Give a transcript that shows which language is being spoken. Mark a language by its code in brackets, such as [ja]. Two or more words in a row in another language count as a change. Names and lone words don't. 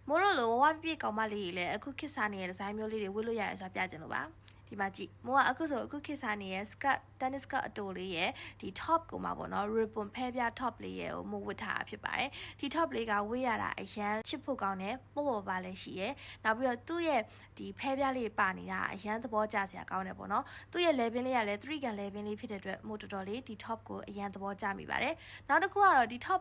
[my] မိုးတို့လိုဝဝပြည့်ကောင်မလေးလေအခုခစ်စားနေတဲ့ဒီဇိုင်းမျိုးလေးတွေဝတ်လို့ရတယ်ဆိုတာပြချင်လို့ပါဒီမှာကြည့်မိုးကအခုဆိုအခုခစ်စားနေတဲ့ [en] skirt tennis skirt [my] အတိုလေးရဲ့ဒီ top ကိုမှာပေါ့နော် ribbon ဖဲပြ top လေးရဲ့ကိုမိုးဝတ်ထားတာဖြစ်ပါတယ်ဒီ top လေးကဝတ်ရတာအရန်ချစ်ဖို့ကောင်း တယ်ပေါ့ပေါ့ပါလည်းရှိရဲ့နောက်ပြီးတော့သူ့ရဲ့ဒီဖဲပြလေးပါနေတာအရန်သဘောကျစရာကောင်းတယ်ပေါ့နော်သူ့ရဲ့ level လေးကလည်း3 can level လေးဖြစ်တဲ့အတွက်မိုးတော်တော်လေးဒီ top ကိုအရန်သဘောကျမိပါတယ်နောက်တစ်ခုကတော့ဒီ top